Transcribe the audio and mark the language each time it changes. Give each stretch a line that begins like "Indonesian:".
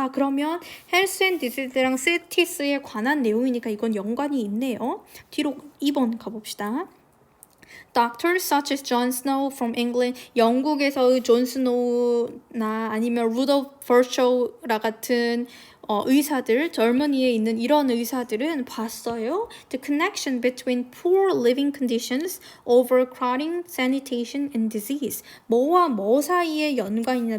Korean: 아, 그러면 헬스 앤 디지즈랑 시티스에 관한 내용이니까 이건 연관이 있네요. 뒤로 2번 가봅시다.
English: Doctors such as John Snow from England,
Korean: 영국에서의 존 스노우나 아니면 루돌프 버쇼라 같은 의사들, 젊은이에 있는 이런 의사들은 봤어요.
English: The connection between poor living conditions, overcrowding, sanitation, and disease.
Korean: 뭐와 뭐 사이의 연관이냐?